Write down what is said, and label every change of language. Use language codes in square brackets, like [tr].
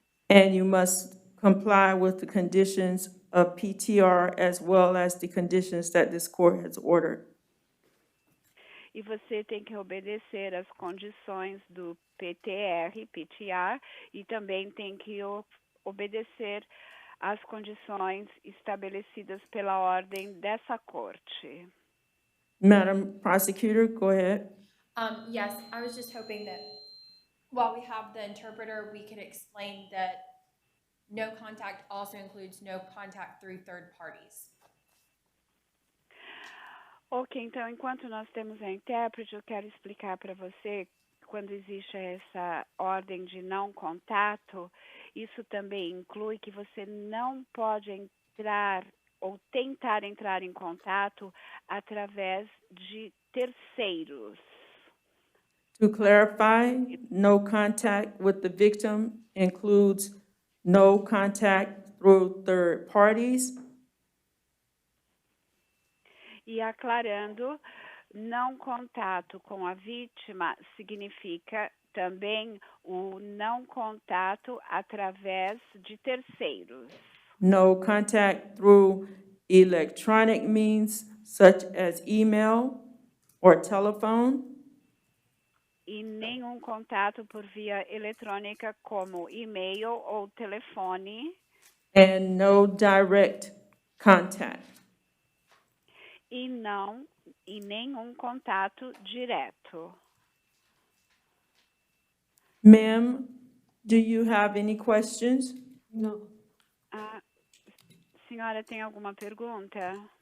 [en] And you must comply with the conditions of PTR as well as the conditions that this court has ordered. [pt] E você tem que obedecer às condições do PTR, e também tem que obedecer às condições estabelecidas pela ordem dessa corte. [en] Madam Prosecutor, go ahead. Yes, I was just hoping that while we have the interpreter, we could explain that no contact also includes no contact through third parties. [pt] Ok, então, enquanto nós temos a intérprete, eu quero explicar para você, quando existe essa ordem de não contato, isso também inclui que você não pode entrar ou tentar entrar em contato através de terceiros. [en] To clarify, no contact with the victim includes no contact through third parties. [pt] E aclarando, não contato com a vítima significa também o não contato através de terceiros. [en] No contact through electronic means such as email or telephone. [pt] E nenhum contato por via eletrônica como e-mail ou telefone. [en] And no direct contact. [pt] E nenhum contato direto. [en] Ma'am, do you have any questions? No. [pt] A senhora tem alguma pergunta?